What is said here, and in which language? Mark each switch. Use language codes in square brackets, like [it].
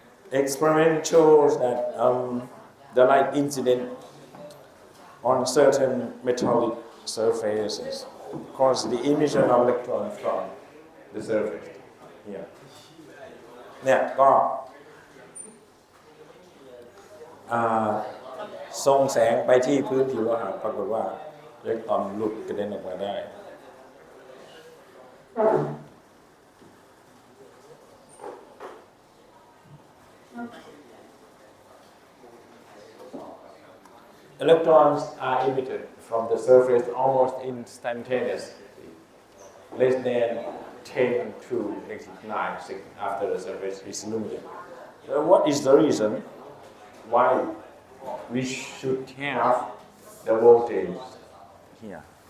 [en] Experiment shows that the light incident on certain metallic surfaces cause the emission of electrons from the surface. Yeah. [th] เนี่ยก็ส่งแสงไปที่พื้นผิวโลหะปรากฏว่า อิเล็กตรอนหลุดกระเด็นออกมาได้ [en] Electrons are emitted from the surface almost instantaneously, less than 10 to -9 seconds after the surface is illuminated. What is the reason why we should have the voltage here?